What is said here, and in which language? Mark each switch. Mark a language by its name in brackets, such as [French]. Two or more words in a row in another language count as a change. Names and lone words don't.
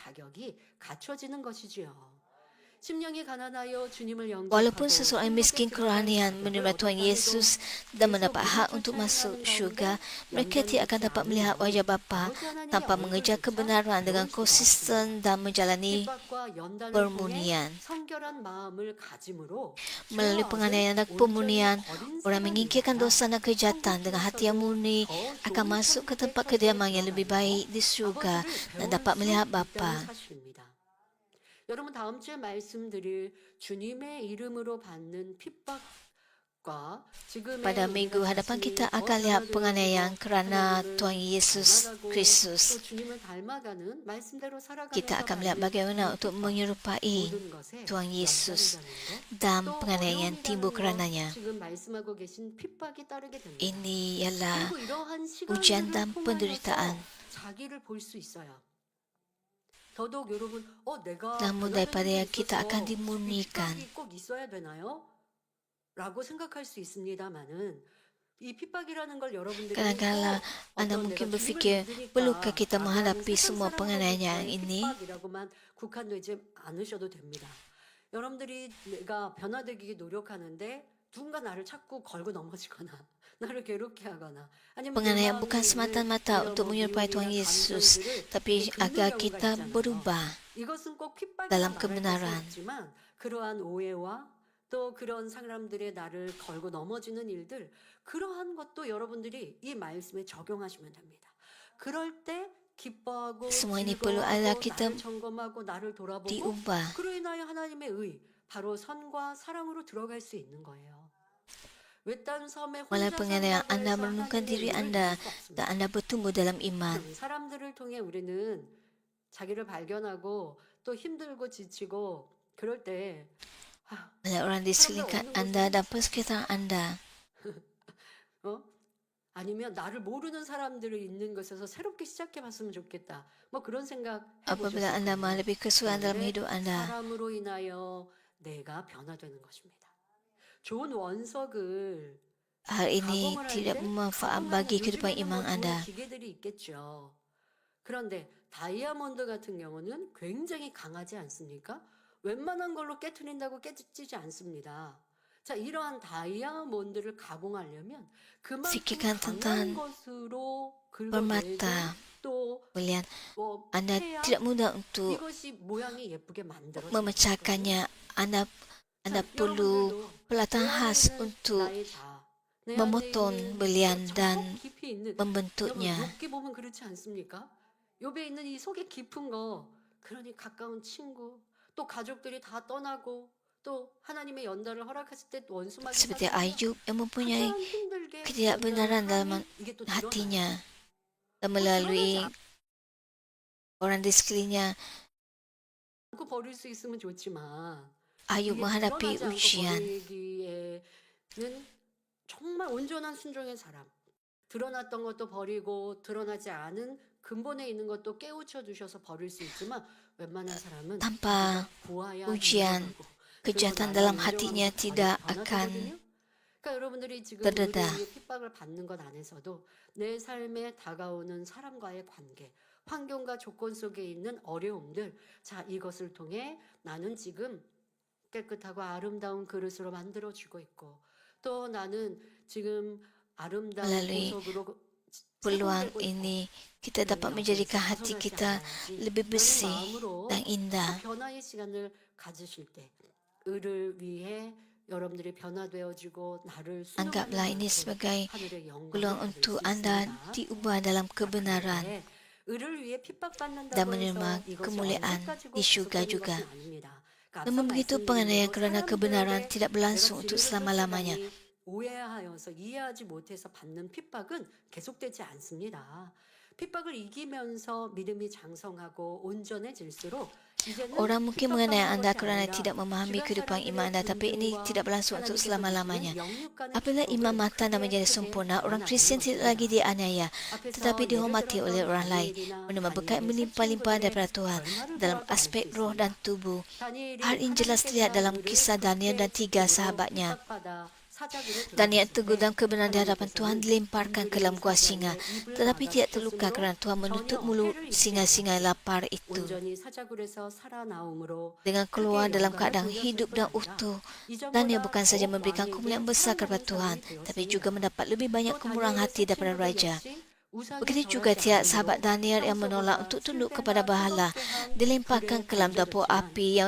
[Malay] Walaupun seseorang miskin kerohanian menerima Tuhan Yesus dan mendapat hak untuk masuk syurga, mereka tidak akan dapat melihat wajah Bapa tanpa mengejar kebenaran dengan konsisten dan menjalani permurnian. Melalui penganiayaan dan pemurnian, orang mengingkirkan dosa dan kejahatan dengan hati yang murni akan masuk ke tempat kediaman yang lebih baik di syurga dan dapat melihat Bapa. [Korean] 여러분 다음 주에 말씀드릴 주님의 이름으로 받는 핍박과 지금의 [Malay] Pada minggu hadapan kita akan lihat penganiayaan kerana Tuhan Yesus Kristus. Kita akan melihat bagaimana untuk menyerupai Tuhan Yesus dan penganiayaan timbul kerananya. Ini ialah ujian dan penderitaan. Namun daripada yang kita akan dimurnikan. Kadang-kadang anda mungkin berfikir, perlukah kita menghadapi semua penganiayaan ini? [Korean] 여러분들이 내가 변화되기 노력하는데 누군가 나를 자꾸 걸고 넘어지거나 나를 괴롭게 하거나 [Malay] Penganiayaan bukan semata-mata untuk menyerupai Tuhan Yesus, tapi agar kita berubah dalam kebenaran. [Korean] 그러한 오해와 또 그런 사람들의 나를 걸고 넘어지는 일들, 그러한 것도 여러분들이 이 말씀에 적용하시면 됩니다. 그럴 때 기뻐하고 [Malay] Semua ini perlu adalah kita [Korean] 나를 점검하고 나를 돌아보고 [Malay] diubah. [Korean] 그로 인하여 하나님의 의, 바로 선과 사랑으로 들어갈 수 있는 거예요. [Malay] Melalui penganiayaan anda merenungkan diri anda dan anda bertumbuh dalam iman. [Korean] 사람들을 통해 우리는 자기를 발견하고 또 힘들고 지치고 그럴 때 [Malay] Melalui orang di sekeliling anda dan persekitaran anda. [Korean] 아니면 나를 모르는 사람들을 있는 것에서 새롭게 시작해봤으면 좋겠다. 뭐 그런 생각 [Malay] Apabila anda menghadapi kesulitan dalam hidup anda, [Korean] 사람으로 인하여 내가 변화되는 것입니다. 좋은 원석을 [Malay] hal ini tidak bermanfaat bagi kehidupan iman anda. [Korean] 기계들이 있겠죠. 그런데 다이아몬드 같은 경우는 굉장히 강하지 않습니까? 웬만한 걸로 깨트린다고 깨지지 않습니다. 자, 이러한 다이아몬드를 가공하려면 그만큼 [Malay] Fikirkan [Korean] 강한 [Malay] tentang [Korean] 것으로 긁어내는 [Malay] permata. [Korean] 또 [Malay] Kemudian [Korean] 뭐 [Malay] anda [Korean] 태양 [Malay] tidak mudah untuk [Korean] 이것이 모양이 예쁘게 만들어질 수 있거든요. [Malay] memecahkannya. Anda [Korean] 자, [Malay] perlu [Korean] 여러분들도 [Malay] peralatan [Korean] 내 [Malay] khas [Korean] 안에 있는 [Malay] untuk [Korean] 나의 자아, 내 안에 [Malay] memotong [Korean] 있는 [Malay] belian [Korean] 저 [Malay] dan [Korean] 깊이 있는 여러분 [Malay] membentuknya. [Korean] 욥기 보면 그렇지 않습니까? 욥에 있는 이 속에 깊은 거, 그러니 가까운 친구, 또 가족들이 다 떠나고 또 하나님의 연단을 허락하실 때 원수마귀 [Malay] Seperti [Korean] 사슬이요. [Malay] Ayub yang mempunyai [Korean] 가장 힘들게 [Malay] ketidakbenaran [Korean] 연단을 [Malay] dalam [Korean] 하니 이게 또 드러나요. [Malay] hatinya dan [Korean] 또 드러나지 [Malay] melalui orang di sekelilingnya. [Korean] 않고 버릴 수 있으면 좋지만 [Malay] Ayub [Korean] 이게 [Malay] menghadapi [Korean] 드러나지 않고 [Malay] ujian. [Korean] 버리기에는 정말 온전한 순종의 사람. 드러났던 것도 버리고 드러나지 않은 근본에 있는 것도 깨우쳐 주셔서 버릴 수 있지만 웬만한 사람은 [Malay] Tanpa [Korean] 우리가 보아야 [Malay] ujian, [Korean] 인정하고 그리고 [Malay] kejahatan [Korean] 나야 [Malay] dalam [Korean] 인정하면서 [Malay] hatinya tidak akan [Korean] 변화되거든요. 그러니까 여러분들이 지금 [Malay] terdedah. [Korean] 의뢰의 핍박을 받는 것 안에서도 내 삶에 다가오는 사람과의 관계, 환경과 조건 속에 있는 어려움들, 자, 이것을 통해 나는 지금 깨끗하고 아름다운 그릇으로 만들어지고 있고 또 나는 지금 아름다운 [Malay] Melalui [Korean] 보석으로 [Malay] peluang [Korean] 세공되고 있고 [Malay] ini kita [Korean] 그러니 [Malay] dapat [Korean] 여기에서 [Malay] menjadikan hati [Korean] 벗어나지 [Malay] kita [Korean] 않아야지. [Malay] lebih [Korean] 이런 [Malay] bersih [Korean] 마음으로 [Malay] dan indah. [Korean] 또 변화의 시간을 가지실 때 을을 위해 여러분들이 변화되어지고 나를 [Malay] Anggaplah [Korean] 순응하는 [Malay] ini [Korean] 만큼 [Malay] sebagai [Korean] 하늘의 영광을 [Malay] peluang [Korean] 받을 [Malay] untuk [Korean] 수 [Malay] anda [Korean] 있습니다. [Malay] diubah dalam kebenaran [Korean] 그런데 을을 위해 [Malay] dan [Korean] 핍박받는다고 해서 [Malay] menerima [Korean] 이것이 [Malay] kemuliaan [Korean] 언제까지고 [Malay] di syurga [Korean] 계속되는 [Malay] juga. [Korean] 것은 아닙니다. 그러니까 [Malay] Namun [Korean] 앞서 [Malay] begitu [Korean] 말씀드린 [Malay] penganiayaan [Korean] 대로 [Malay] kerana kebenaran [Korean] 사람들의 [Malay] tidak [Korean] 내가 [Malay] berlangsung untuk [Korean] 진리를 [Malay] selama-lamanya. [Korean] 쫓아가니 오해하여서 이해하지 못해서 받는 핍박은 계속되지 않습니다. 핍박을 이기면서 믿음이 장성하고 온전해질수록 이제는 [Malay] Orang mungkin mengenai [Korean] 핍박받는 [Malay] anda [Korean] 것이 [Malay] kerana [Korean] 아니라 [Malay] tidak memahami [Korean] 주변 [Malay] kehidupan iman [Korean] 사람들의 [Malay] anda, tapi ini [Korean] 존중과 [Malay] tidak berlangsung untuk [Korean] 하나님께서 [Malay] selama-lamanya. [Korean] 주시는 영육간의 [Malay] Apabila iman [Korean] 축복을 [Malay] matang dan [Korean] 크게 [Malay] menjadi [Korean] 크게 [Malay] sempurna, orang [Korean] 나눠 [Malay] Kristian [Korean] 나누는 [Malay] tidak lagi [Korean] 것입니다. [Malay] dianiaya, [Korean] 앞에서 [Malay] tetapi [Korean] 예를 [Malay] dihormati [Korean] 들어서 [Malay] oleh orang lain, [Korean] 다니엘이나 [Malay] menerima berkat [Korean] 다니엘의 새 [Malay] melimpah-limpah [Korean] 친구들의 [Malay] daripada Tuhan [Korean] 결말을 [Malay] dalam [Korean] 보아도 알 수 [Malay] aspek roh dan [Korean] 있습니다. [Malay] tubuh. [Korean] 다니엘이 [Malay] Hal ini jelas terlihat [Korean] 하나님께서 [Malay] dalam [Korean] 을을 [Malay] kisah Daniel dan tiga [Korean] 극대적으로 [Malay] sahabatnya. [Korean] 핍박받아 사자굴에 [Malay] Daniel [Korean] 들어갔을 [Malay] teguh [Korean] 때 [Malay] dalam kebenaran di hadapan Tuhan [Korean] 하나님께서는 [Malay] dilemparkan ke dalam gua singa, [Korean] 사자의 입을 [Malay] tetapi tidak terluka [Korean] 막아주셨으므로 [Malay] kerana Tuhan [Korean] 전혀 [Malay] menutup mulut [Korean] 해를 입지 [Malay] singa-singa [Korean] 않았고 [Malay] lapar itu. [Korean] 온전히 사자굴에서 살아나옴으로 [Malay] Dengan keluar [Korean] 크게 [Malay] dalam [Korean] 영광을 [Malay] keadaan [Korean] 돌렸을 [Malay] hidup [Korean] 뿐 [Malay] dan [Korean] 아니라 [Malay] utuh, [Korean] 이전보다 [Malay] Daniel bukan saja [Korean] 더욱 [Malay] memberikan [Korean] 왕에게 [Malay] kemuliaan besar kepada [Korean] 사랑받는 [Malay] Tuhan, [Korean] 사람이 [Malay] tapi juga [Korean] 되었습니다. [Malay] mendapat lebih banyak [Korean] 또 [Malay] kemurahan [Korean] 다니엘의 [Malay] hati [Korean] 새 [Malay] daripada [Korean] 친구들 [Malay] raja. [Korean] 역시 우상에 [Malay] Begitu juga [Korean] 절하지 [Malay] tiap [Korean] 않으므로 [Malay] sahabat Daniel yang menolak [Korean] 평소보다 [Malay] untuk tunduk [Korean] 술 [Malay] kepada [Korean] 때나 [Malay] bahala [Korean] 뜨겁게 한 [Malay] dilemparkan [Korean] 불에 [Malay] ke dalam dapur [Korean] 던져졌지만 [Malay] api yang